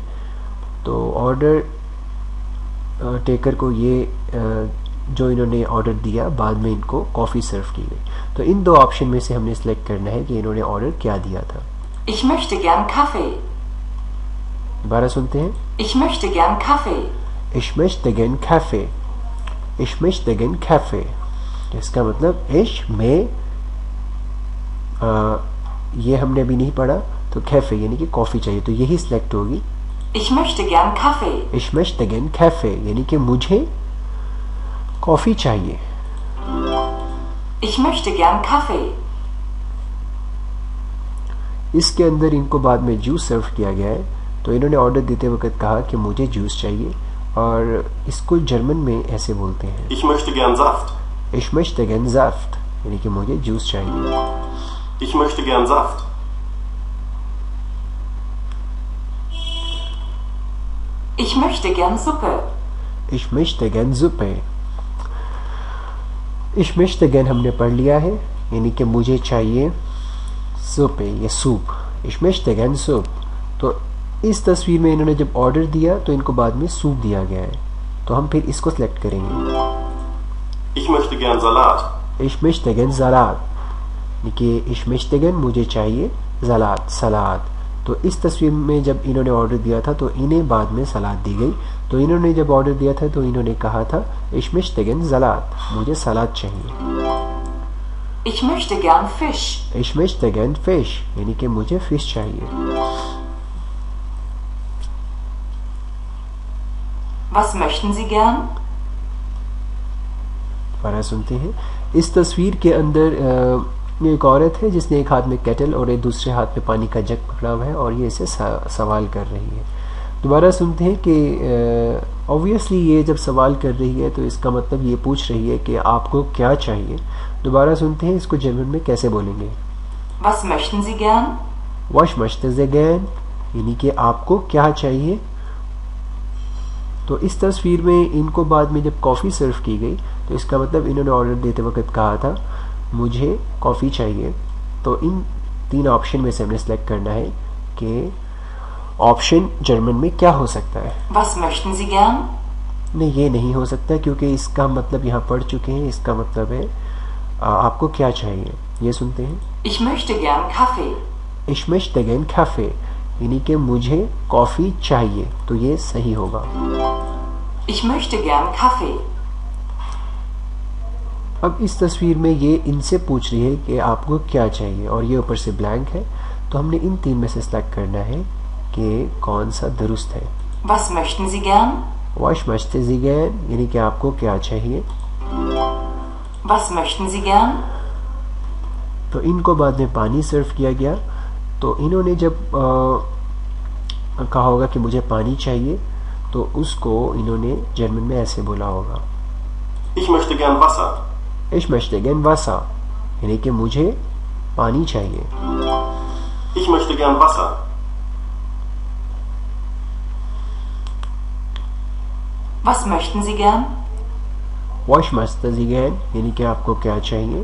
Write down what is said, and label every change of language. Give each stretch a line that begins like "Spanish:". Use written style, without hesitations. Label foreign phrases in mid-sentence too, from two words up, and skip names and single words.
Hindi: तो ऑर्डर टेकर को ये जो इन्होंने ऑर्डर दिया, बाद में इनको कॉफ़ी सर्व की गई। तो इन दो ऑप्शन में से हमने सेलेक्ट करना है कि इन्होंने ऑर्डर क्या दिया था।
German: Ich möchte gern Kaffee.
Hindi: दोबारा सुनते हैं।
German: Ich möchte gern Kaffee. Ich möchte gern Kaffee. Ich möchte gern Kaffee,
Hindi: इसका मतलब ich, मैं, ये हमने अभी नहीं पढ़ा, तो कैफे यानी कि कॉफ़ी चाहिए, तो यही सिलेक्ट होगी।
German: Ich möchte gern Kaffee. Ich möchte gern Kaffee,
Hindi: यानी कि मुझे कॉफ़ी चाहिए।
German: Ich möchte gern Kaffee.
Hindi: इसके अंदर इनको बाद में जूस सर्व किया गया है। तो इन्होंने ऑर्डर देते वक्त कहा कि मुझे जूस चाहिए, और इसको जर्मन में ऐसे बोलते हैं,
German: Ich möchte gern Saft. Ich möchte gern Saft,
Hindi: यानी कि मुझे जूस चाहिए।
German: Ich möchte gern Saft. Ich möchte gern Suppe. Ich möchte gern Suppe. Ich möchte gern
Hindi: हमने पढ़ लिया है, यानी कि मुझे चाहिए सुपे, ये सूप।
German: Ich möchte gern Soup।
Hindi: तो इस तस्वीर में इन्होंने जब ऑर्डर दिया तो इनको बाद में सूप दिया गया है, तो हम फिर इसको सिलेक्ट करेंगे।
German: Ich möchte gern Salat. Ich möchte gern Salat,
Hindi: यानी कि
German: Ich möchte gern
Hindi: मुझे चाहिए सलाद, सलाद। तो इस तस्वीर में जब इन्होंने ऑर्डर दिया था तो इन्हें बाद में सलाद दी गई। तो इन्होंने जब ऑर्डर दिया था तो इन्होंने कहा था
German: Ich möchte gern Salat,
Hindi: मुझे सलाद चाहिए।
German: Ich möchte gern Fisch. Ich möchte gern Fish,
Hindi: यानी कि मुझे फिश चाहिए।
German: Was möchten Sie gern?
Hindi: दोबारा सुनते हैं। इस तस्वीर के अंदर एक औरत है जिसने एक हाथ में केटल और एक दूसरे हाथ में पानी का जग पकड़ा हुआ है और ये इसे सवाल कर रही है। दोबारा सुनते हैं कि ऑब्वियसली ये जब सवाल कर रही है तो इसका मतलब ये पूछ रही है कि आपको क्या चाहिए। दोबारा सुनते हैं इसको जर्मन में कैसे बोलेंगे।
German: Was möchten Sie gern? Was möchten Sie gern,
Hindi: यानी कि आपको क्या चाहिए। तो इस तस्वीर में इनको बाद में जब कॉफ़ी सर्व की गई तो इसका मतलब इन्होंने ऑर्डर देते वक्त कहा था मुझे कॉफ़ी चाहिए। तो इन तीन ऑप्शन में से हमने सेलेक्ट करना है कि ऑप्शन जर्मन में क्या हो सकता है।
German: Was möchten Sie gern?
Hindi: नहीं, ये नहीं हो सकता क्योंकि इसका मतलब यहाँ पढ़ चुके हैं। इसका मतलब है आपको क्या चाहिए। ये सुनते हैं।
German: Ich möchte gern Kaffee. Ich möchte gern Kaffee,
Hindi: यानी कि मुझे कॉफ़ी चाहिए, तो ये सही होगा।
German: Ich möchte gern Kaffee.
Hindi: अब इस तस्वीर में ये इनसे पूछ रही है कि आपको क्या चाहिए और ये ऊपर से ब्लैंक है। तो हमने इन तीन में से सिलेक्ट करना है कि कौन सा दुरुस्त है।
German: Was möchten Sie gern? Was möchten Sie gern,
Hindi: यानी कि आपको क्या चाहिए।
German: Was möchten Sie gern?
Hindi: तो इनको बाद में पानी सर्व किया गया। तो इन्होंने जब कहा होगा कि मुझे पानी चाहिए, तो उसको इन्होंने जर्मन में ऐसे बोला होगा,
German: Ich möchte gern Wasser. Ich möchte gern Wasser,
Hindi: यानी कि मुझे पानी चाहिए।
German: Ich möchte gern Wasser. Was möchten Sie gern? Was möchten Sie gern,
Hindi: यानी कि आपको क्या चाहिए।